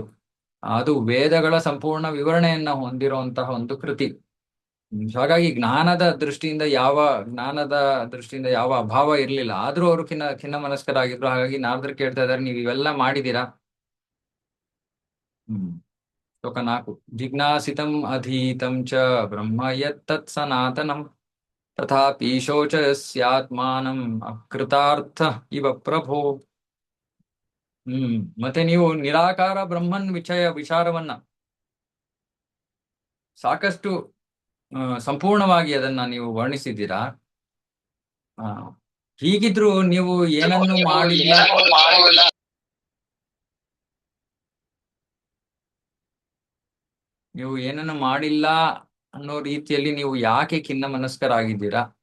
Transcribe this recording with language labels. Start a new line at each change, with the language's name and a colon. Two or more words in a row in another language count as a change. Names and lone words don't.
Kannada: ಅದು ವೇದಗಳ ಸಂಪೂರ್ಣ ವಿವರಣೆಯನ್ನ ಹೊಂದಿರುವಂತಹ ಒಂದು ಕೃತಿ. ಹಾಗಾಗಿ ಜ್ಞಾನದ ದೃಷ್ಟಿಯಿಂದ ಯಾವ ಅಭಾವ ಇರಲಿಲ್ಲ. ಆದ್ರೂ ಅವರು ಖಿನ್ನ ಮನಸ್ಕರಾಗಿದ್ರು. ಹಾಗಾಗಿ ನಾರದ್ರು ಕೇಳ್ತಾ ಇದ್ದಾರೆ, ನೀವು ಇವೆಲ್ಲ ಮಾಡಿದೀರಾ. ಶ್ಲೋಕ 4.
Sanskrit: ಜಿಜ್ಞಾಸಿತಂ ಅಧೀತಂ ಚ ಬ್ರಹ್ಮ ಯತ್ತತ್ ಸನಾತನಂ ತಥಾಪಿ ಶೋಚಸ್ಯಾತ್ಮಾನಂ ಅಕೃತಾರ್ಥ ಇವ ಪ್ರಭೋ.
Kannada: ಮತ್ತೆ ನೀವು ನಿರಾಕಾರ ಬ್ರಹ್ಮನ್ ವಿಚಾರವನ್ನ ಸಾಕಷ್ಟು ಸಂಪೂರ್ಣವಾಗಿ ಅದನ್ನ ನೀವು ವರ್ಣಿಸಿದ್ದೀರಾ. ಹೀಗಿದ್ರು ನೀವು ಏನನ್ನು ಮಾಡಿಲ್ಲ, ಅನ್ನೋ ರೀತಿಯಲ್ಲಿ ನೀವು ಯಾಕೆ ಖಿನ್ನ ಮನಸ್ಕರಾಗಿದ್ದೀರಾ?